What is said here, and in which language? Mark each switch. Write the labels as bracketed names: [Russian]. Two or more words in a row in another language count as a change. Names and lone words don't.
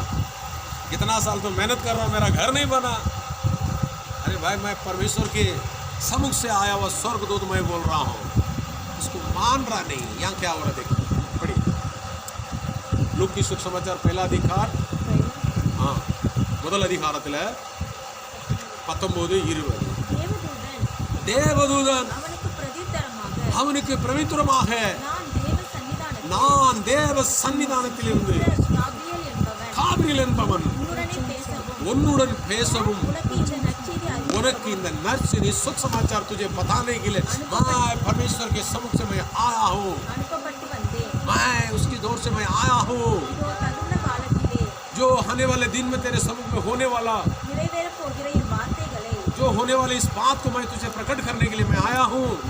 [Hindi] इतना साल तो मेहनत कर रहा हूँ, मेरा घर नहीं बना। अरे भाई, मैं परमेश्वर के सम्मुख से आया हुआ स्वर्गदूत मैं बोल रहा हूँ, उसको मान रहा नहीं। यहाँ क्या हो रहा देखो, पढ़िए लूक की सुसमाचार पहला अधिकार, हाँ [Tamil] முதல் அதிகாரத்தில் 19:20 தேவதூதன் அவனுக்கு பிரதித்திரமாக நான் தேவ சன்னிதானத்திலிருந்து காபிரியேல் என்பவன் உன்னுடன் பேசவும் [Hindi] उनकी नर्सरी सुख समाचार तुझे बताने के लिए मैं परमेश्वर के सम्मुख से मैं आया हूँ, मैं उसकी दौर से मैं आया हूँ, जो आने वाले दिन में तेरे सम्मुख में होने वाला, जो होने वाले इस बात को मैं तुझे प्रकट करने के लिए मैं आया हूँ।